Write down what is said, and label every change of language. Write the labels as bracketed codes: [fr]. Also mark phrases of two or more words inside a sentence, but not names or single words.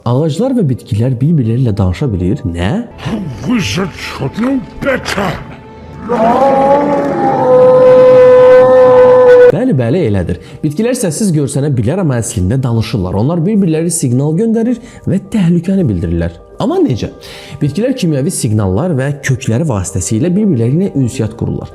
[az] Ağaclar və bitkilər bir-birləri ilə danışa bilir. Nə? [en] Wizard should know better. [az] Bəli, elədir. Bitkilər səssiz görsənə bilər, amma əslində danışırlar. Onlar bir-birləri siqnal göndərir və təhlükəni bildirirlər. Amma necə? Bitkilər kimyəvi siqnallar və kökləri vasitəsilə bir-birləri ilə ünsiyyət qururlar.